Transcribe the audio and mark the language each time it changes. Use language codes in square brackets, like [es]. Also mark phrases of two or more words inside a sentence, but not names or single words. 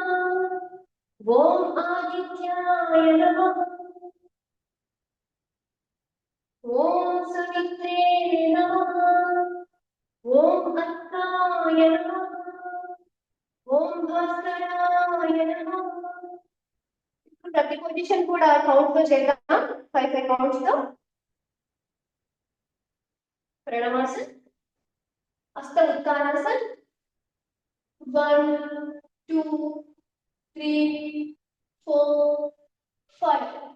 [sa] ओम् आदित्याय नमः. ओम् सवित्रे नमः. ओम् अत्ताय नमः. ओम् भास्कराय नमः. [te] ప్రతి పొజిషన్ కూడా కౌంట్ తో చేద్దాం. 5 కౌంట్స్ తో. ప్రణవాసన్. హస్త ఉత్తానాసన్. 1 2 3 4 5.